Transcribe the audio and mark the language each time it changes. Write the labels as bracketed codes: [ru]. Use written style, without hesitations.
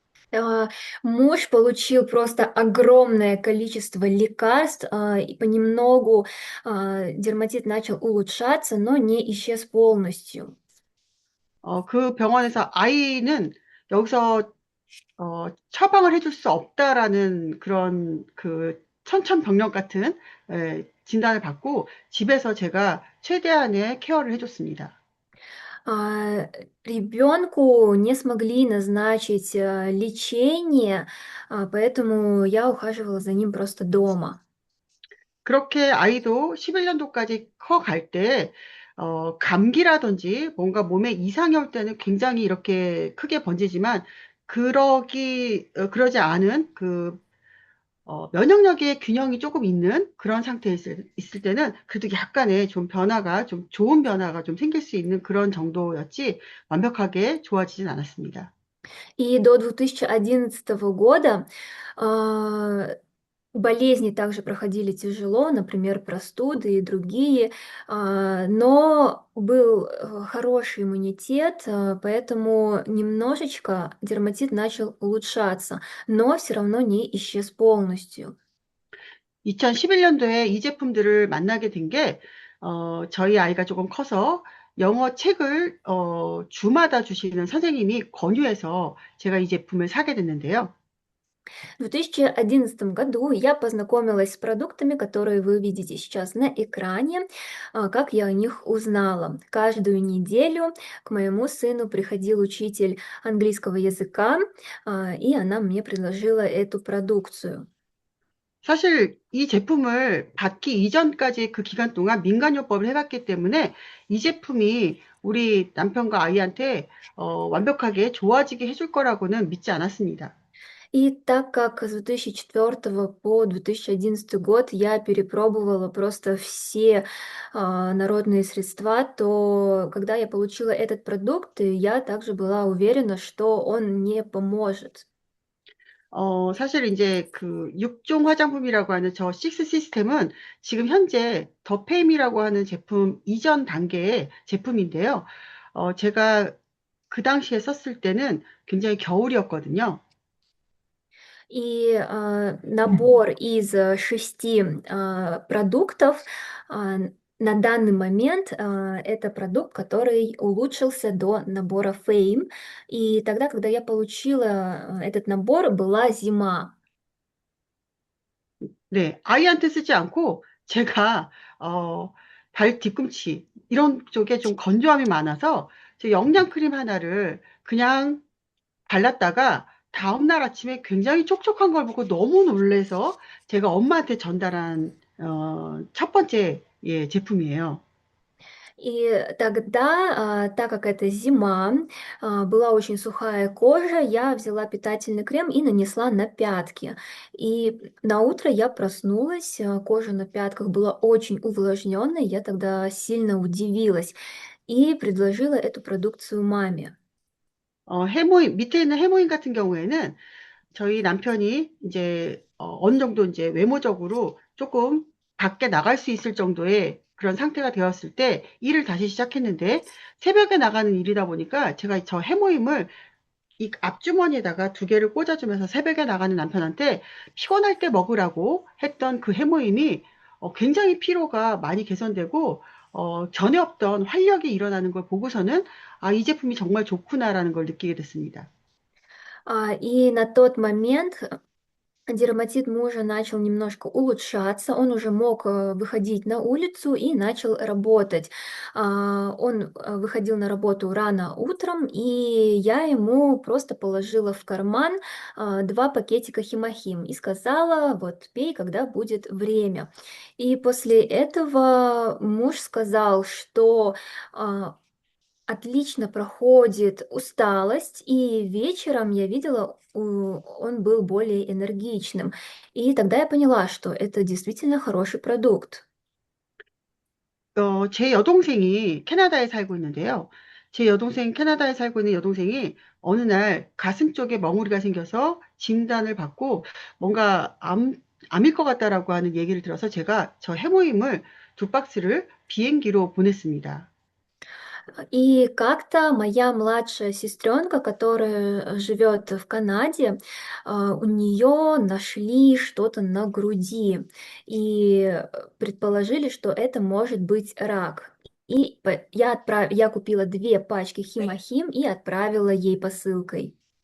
[ru] А, Муж получил просто огромное количество лекарств, и понемногу дерматит начал улучшаться, но не исчез полностью. [ko] 그 병원에서 아이는 여기서 처방을 해줄 수 없다라는 그런 그 천천병력 같은 진단을 받고 집에서 제가 최대한의 케어를 해줬습니다. [ru] Ребенку не смогли назначить лечение, поэтому я ухаживала за ним просто дома. [ko] 그렇게 아이도 11년도까지 커갈 때, 감기라든지 뭔가 몸에 이상이 올 때는 굉장히 이렇게 크게 번지지만, 그러지 않은 면역력의 균형이 조금 있는 그런 상태에 있을 때는 그래도 약간의 좀 좋은 변화가 좀 생길 수 있는 그런 정도였지 완벽하게 좋아지진 않았습니다. [ru] И до 2011 года а, болезни также проходили тяжело, например, простуды и другие, но был хороший иммунитет, поэтому немножечко дерматит начал улучшаться, но все равно не исчез полностью. [ko] 2011년도에 이 제품들을 만나게 된 게, 저희 아이가 조금 커서 영어 책을, 주마다 주시는 선생님이 권유해서 제가 이 제품을 사게 됐는데요. [ru] В 2011 году я познакомилась с продуктами, которые вы видите сейчас на экране. Как я о них узнала? Каждую неделю к моему сыну приходил учитель английского языка, и она мне предложила эту продукцию. [ko] 사실 이 제품을 받기 이전까지 그 기간 동안 민간요법을 해봤기 때문에 이 제품이 우리 남편과 아이한테 완벽하게 좋아지게 해줄 거라고는 믿지 않았습니다. [ru] И так как с 2004 по 2011 год я перепробовала просто все народные средства, то когда я получила этот продукт, я также была уверена, что он мне поможет. [ko] 사실 이제 그 6종 화장품이라고 하는 저 식스 시스템은 지금 현재 더페임이라고 하는 제품 이전 단계의 제품인데요. 제가 그 당시에 썼을 때는 굉장히 겨울이었거든요. [ru] И набор из 6 продуктов на данный момент это продукт, который улучшился до набора Fame. И тогда, когда я получила этот набор, была зима. [ko] 네, 아이한테 쓰지 않고 제가 발 뒤꿈치 이런 쪽에 좀 건조함이 많아서 제 영양 크림 하나를 그냥 발랐다가 다음날 아침에 굉장히 촉촉한 걸 보고 너무 놀래서 제가 엄마한테 전달한 첫 번째 제품이에요. [ru] И тогда, так как это зима, была очень сухая кожа, я взяла питательный крем и нанесла на пятки. И на утро я проснулась, кожа на пятках была очень увлажненной, я тогда сильно удивилась и предложила эту продукцию маме. [ko] 해모임, 밑에 있는 해모임 같은 경우에는 저희 남편이 이제 어느 정도 이제 외모적으로 조금 밖에 나갈 수 있을 정도의 그런 상태가 되었을 때 일을 다시 시작했는데 새벽에 나가는 일이다 보니까 제가 저 해모임을 이 앞주머니에다가 두 개를 꽂아주면서 새벽에 나가는 남편한테 피곤할 때 먹으라고 했던 그 해모임이 굉장히 피로가 많이 개선되고 전에 없던 활력이 일어나는 걸 보고서는 아, 이 제품이 정말 좋구나라는 걸 느끼게 됐습니다. [ru] И на тот момент дерматит мужа начал немножко улучшаться, он уже мог выходить на улицу и начал работать. Он выходил на работу рано утром, и я ему просто положила в карман 2 пакетика химохим и сказала, вот пей, когда будет время. И после этого муж сказал, что отлично проходит усталость, и вечером я видела, он был более энергичным. И тогда я поняла, что это действительно хороший продукт. [ko] 제 여동생이 캐나다에 살고 있는데요. 제 여동생, 캐나다에 살고 있는 여동생이 어느 날 가슴 쪽에 멍울이가 생겨서 진단을 받고 뭔가 암일 것 같다라고 하는 얘기를 들어서 제가 저 해모임을 두 박스를 비행기로 보냈습니다. [ru] И как-то моя младшая сестренка, которая живет в Канаде, у нее нашли что-то на груди и предположили, что это может быть рак. И я купила 2 пачки химохим и отправила ей посылкой.